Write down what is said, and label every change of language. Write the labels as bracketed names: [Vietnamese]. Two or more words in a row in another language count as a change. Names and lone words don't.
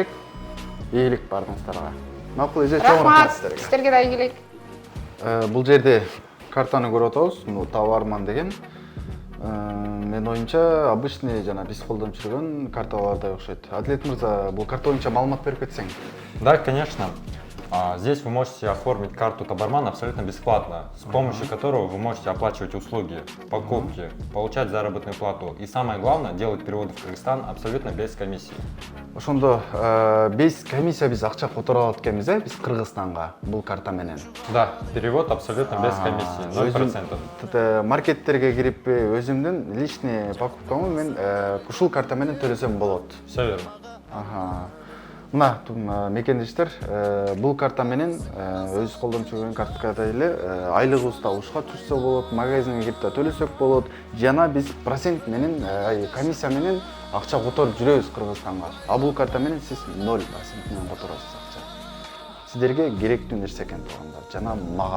[Kyrgyz] Ийгилик бардыңыздарга. Макул, эже чоң рахмат сиздерге. Сиздерге да ийгилик. Бул жерде картаны көрүп атабыз, бул товарман деген. Мен оюмча обычный жана биз колдонуп жүргөн карталардай окшойт. Адилет мырза, бул карта боюнча маалымат берип кетсең. [Russian] Да, конечно. Здесь вы можете оформить карту Табарман абсолютно бесплатно, с помощью которого вы можете оплачивать услуги, покупки, получать заработную плату и самое главное, делать переводы в Кыргызстан абсолютно без комиссии. [Kyrgyz] Ошондо [Russian] без комиссия [Kyrgyz] биз акча которуп алат экенбиз, биз Кыргызстанга бул карта менен. [Russian] Да, перевод абсолютно без комиссии, 0%. [Kyrgyz] Маркеттерге кирип өзүмдүн личный покупкамы мен ушул карта менен төлөсөм болот. [Russian] Все верно. [Kyrgyz] Мына мекендештер, бул карта менен өз колдонуп жүргөн картада эле айлыгыбызды ушка түшсө болот, магазинге кирип да төлөсөк болот, жана биз процент менен, комиссия менен акча которуп жүрөбүз Кыргызстанга. А бул карта менен сиз 0% менен которосуз акча. Сиздерге керектүү нерсе экен туугандар, жана мага.